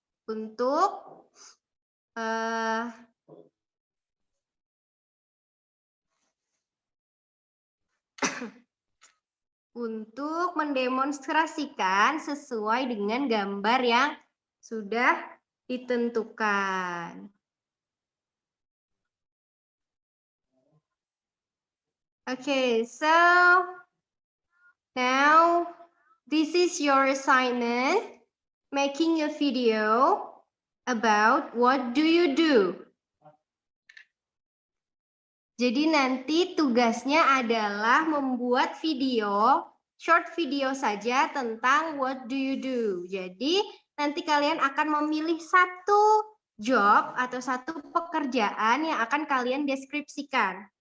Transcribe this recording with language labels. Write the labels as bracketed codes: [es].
[id] Untuk untuk mendemonstrasikan sesuai dengan gambar yang sudah ditentukan. [en] Okay, so now this is your assignment, making a video about what do you do. [id] Jadi nanti tugasnya adalah membuat video, short video saja tentang [en] what do you do. [id] Jadi nanti kalian akan memilih satu job atau satu pekerjaan yang akan kalian deskripsikan.